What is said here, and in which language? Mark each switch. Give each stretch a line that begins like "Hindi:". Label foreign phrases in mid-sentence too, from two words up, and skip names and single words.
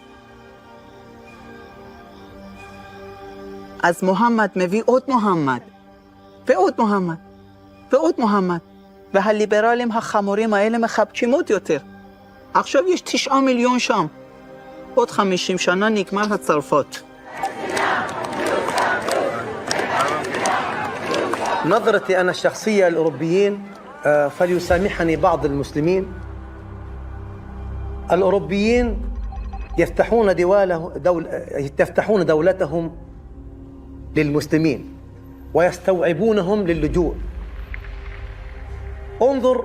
Hebrew: אז מוחמד מביא עוד מוחמד, ועוד מוחמד, ועוד מוחמד. והליברלים החמורים האלה מחבקים עוד יותר. עכשיו יש 9 מיליון שם. עוד 50 שנה נגמר הצרפות.
Arabic: نظرتي أنا الشخصية الأوروبيين فليسامحني بعض المسلمين الأوروبيين يفتحون دولتهم للمسلمين ويستوعبونهم للجوء انظر